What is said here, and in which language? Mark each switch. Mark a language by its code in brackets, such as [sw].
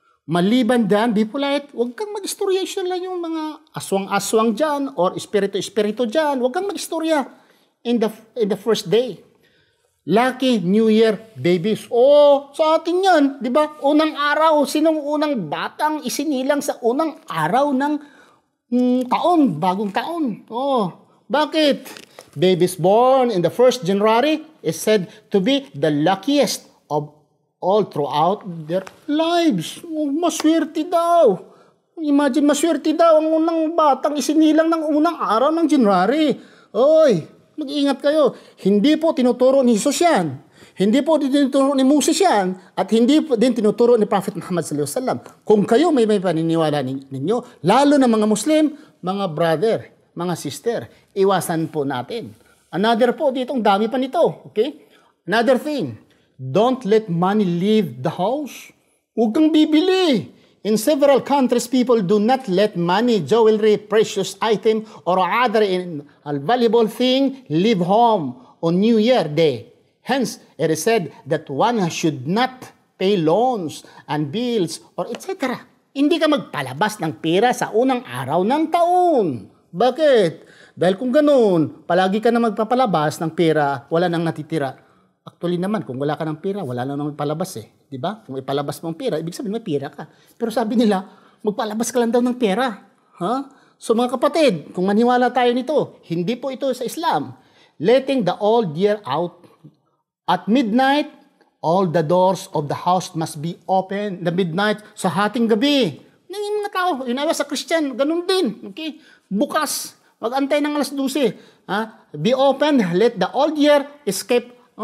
[tl] Maliban dyan, [en] be polite, [tl] huwag kang mag-istorya lang yung mga aswang-aswang dyan or espiritu-espiritu dyan. Huwag kang mag-istorya [en] in the first day. Lucky New Year babies. [tl] Oh, sa atin yan, di ba? Unang araw, sinong unang batang isinilang sa unang araw ng taon, bagong taon? Oh, bakit? [en] Babies born in the 1st January is said to be the luckiest of all throughout their lives. [tl] Oh, maswerte daw. Imagine, maswerte daw ang unang batang isinilang ng unang araw ng January. Oy, mag-iingat kayo. Hindi po tinuturo ni Jesus yan. Hindi po tinuturo ni Moses yan. At hindi po din tinuturo ni Prophet Muhammad sallallahu alaihi wasallam. Kung kayo may paniniwala ninyo, lalo na mga Muslim, mga brother, mga sister, iwasan po natin. Another po, ditong dami pa nito. Okay? [en] Another thing, don't let money leave the house. [tl] Huwag kang bibili. [en] In several countries, people do not let money, jewelry, precious item, or other valuable thing leave home on New Year Day. Hence, it is said that one should not pay loans and bills or etc. [tl] Hindi ka magpalabas ng pera sa unang araw ng taon. Bakit? Dahil kung ganun, palagi ka na magpapalabas ng pera, wala nang natitira. Actually naman, kung wala ka ng pera, wala nang palabas eh. Di ba? Kung ipalabas mo ang pera, ibig sabihin may pera ka. Pero sabi nila, magpalabas ka lang daw ng pera. So mga kapatid, kung maniwala tayo nito, hindi po ito sa Islam. [en] Letting the old year out. At midnight, all the doors of the house must be open. The midnight, [tl] sa hating gabi. Yung mga tao, inawa sa Christian, ganun din. Okay? Bukas, mag-antay ng alas 12. [en] Be open, let the old year escape.